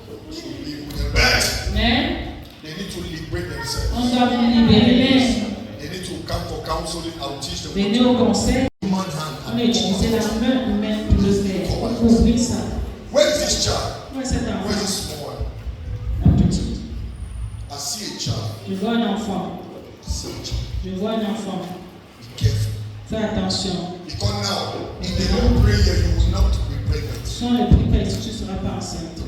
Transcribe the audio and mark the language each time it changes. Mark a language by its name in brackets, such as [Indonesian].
[English] She will be in good health. But [French] Mais [English] they need to liberate themselves. [French] on doit vous libérer. [English] They need to come for counseling. I will teach them. [French] Venez au conseil. [English] Human hand. [French] On a utilisé la main humaine pour le faire. Pour ouvrir ça. [English] Where is this child? [French] Moi, c'est un [English] Where is [French] enfant. [English] this small one? [French] Un petit. [English] I see a child. [French] Je vois un enfant. [English] I see a child. [French] Je vois un enfant. [English] Be careful. [French] Fais attention. [English] Because now, if they don't pray here, you will not be pregnant. [French] Si on ne prie pas ici, tu ne seras pas enceinte.